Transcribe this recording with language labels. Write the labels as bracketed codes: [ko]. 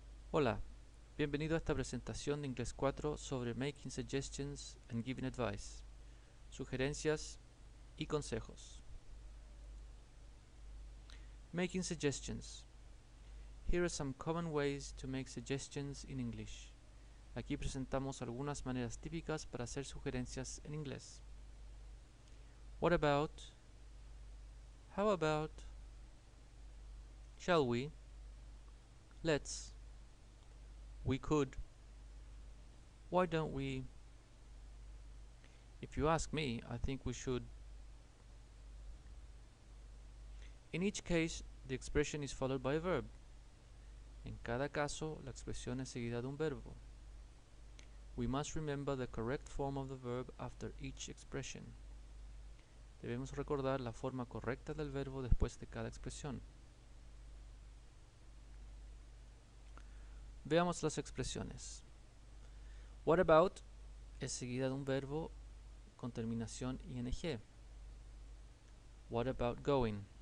[es] Hola, bienvenido a esta presentación de Inglés 4 sobre [en] Making Suggestions and Giving Advice, [es] sugerencias y consejos. [en] Making suggestions. Here are some common ways to make suggestions in English. [es] Aquí presentamos algunas maneras típicas para hacer sugerencias en inglés. [en] What about? How about? Shall we? Let's. We could. Why don't we? If you ask me, I think we should. In each case, the expression is followed by a verb. [es] En cada caso, la expresión es seguida de un verbo. [en] We must remember the correct form of the verb after each expression. [es] Debemos recordar la forma correcta del verbo después de cada expresión. Veamos las expresiones. [en] What about [es] es seguida de un verbo con terminación ing. [en] What about going?